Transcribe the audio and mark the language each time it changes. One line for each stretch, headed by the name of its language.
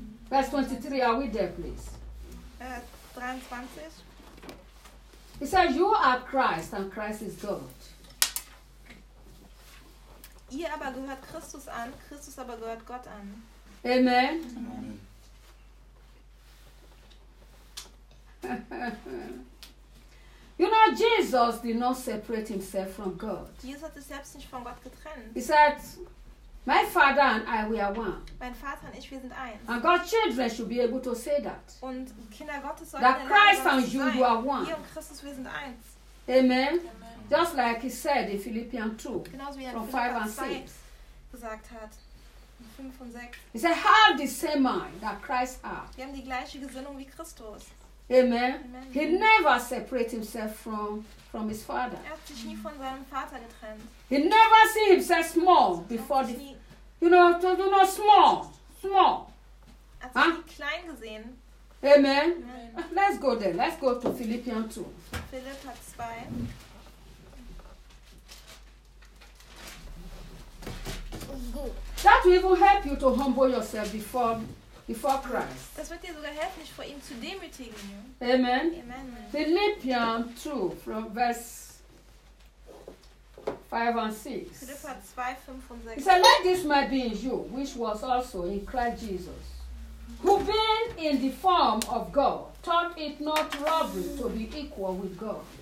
English: Verse 23, are we there, please? 23. He says, you are Christ and Christ is God.
German: Ihr aber gehört Christus an, Christus aber gehört Gott an. Amen. Amen.
English: You know, Jesus did not separate himself from God.
German: Jesus hat sich selbst nicht von Gott getrennt.
English: He said, my father and I, we are one.
German: Mein Vater und ich, wir sind eins.
English: And God's children should be able to say that.
German: Und Kinder Gottes sollen
English: that Christ and you,
German: sein.
English: You are one.
German: Ihr und Christus, wir sind eins. Amen. Amen.
English: Just like he said in Philippians 2,
German: genauso wie er
English: from 5 and 6.
German: Gesagt hat, 5 und 6.
English: He said, have the same mind that Christ had.
German: Wir haben die gleiche Gesinnung wie Christus. Amen. Amen.
English: He never separated himself from his father.
German: Er hat sich nie von seinem Vater getrennt.
English: He never see himself small before the, you know, small.
German: Hat sich nie klein gesehen. Amen. Amen.
English: Let's go there. Let's go to Philippians 2.
German: Philippa 2.
English: That will even help you to humble yourself before Christ.
German: Das wird dir sogar helfen, dich vor ihm zu demütigen. Amen. Amen.
English: Philippians 2, from verse 5 and 6. He said, let this mind be in you, which was also in Christ Jesus, who being in the form of God, thought it not robbery to be equal with God.